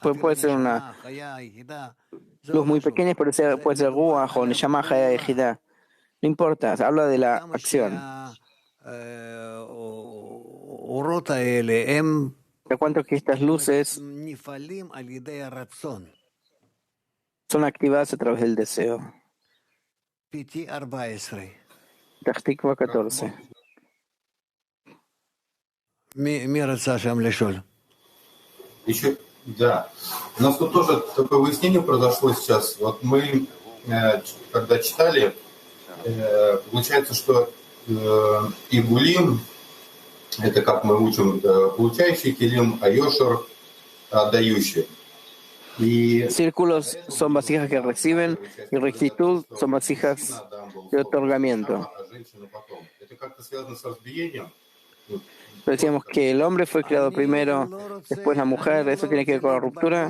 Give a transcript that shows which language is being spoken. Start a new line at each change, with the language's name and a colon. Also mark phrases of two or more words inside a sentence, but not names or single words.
Spanish: Puede ser una luz muy pequeña, puede ser ruach o
Hebrew: נשמה חיה יחידה.
Spanish: No importa, habla de la acción. De cuanto que estas luces son activadas a través del deseo. Tachtikva 14.
Russian: Еще, да. У нас тут тоже такое выяснение произошло сейчас. Вот мы, когда читали, получается, что Игулим, это как мы учим, получающий килим, а Йошер отдающий.
Spanish: Círculos son vasijas que reciben y rectitud son vasijas de otorgamiento. Decíamos que el hombre fue creado primero, después la mujer, eso tiene que ver con la ruptura.